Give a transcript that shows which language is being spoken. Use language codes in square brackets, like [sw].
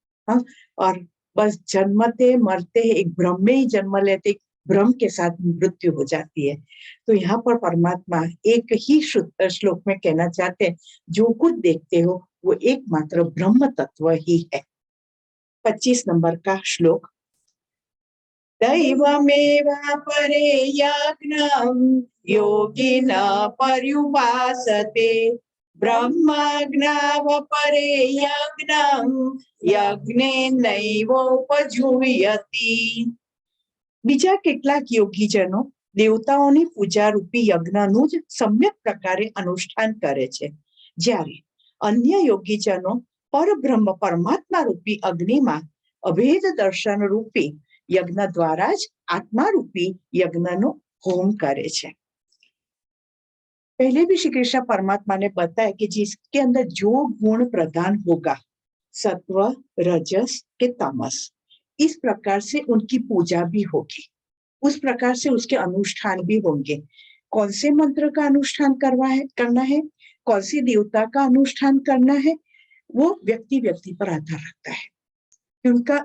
[hi] हाँ, और बस जन्मते मरते एक भ्रम में ही जन्म लेते, भ्रम के साथ मृत्यु हो जाती है। तो यहाँ पर परमात्मा एक ही श्लोक में कहना चाहते हैं, जो कुछ देखते हो वो एकमात्र ब्रह्म तत्व ही है। 25 नंबर का श्लोक। [sa] दैवमेवापरे यज्ञं योगिनः पर्युपासते ब्रह्मज्ञावपरे यज्ञं યજ્ઞેનૈવોપજુહ્યતિ। [gu] બીજા કેટલાક યોગીજનો દેવતાઓની પૂજા રૂપી યજ્ઞનું જ સમ્યક પ્રકારે અનુષ્ઠાન કરે છે, જ્યારે અન્ય યોગીજનો પરબ્રહ્મ પરમાત્મા રૂપી અગ્નિમાં અભેદ દર્શન રૂપી यज्ञ द्वारा ज आत्मा रूपी यज्ञ नो होम करे छे। [hi] पहले भी श्री कृष्ण परमात्मा ने बताया कि जिसके अंदर जो गुण प्रधान होगा, सत्व रजस के तमस, इस प्रकार से उनकी पूजा भी होगी, उस प्रकार से उसके अनुष्ठान भी होंगे। कौन से मंत्र का अनुष्ठान करना है, कौन सी देवता का अनुष्ठान करना है, वो व्यक्ति व्यक्ति पर आधार रखता है।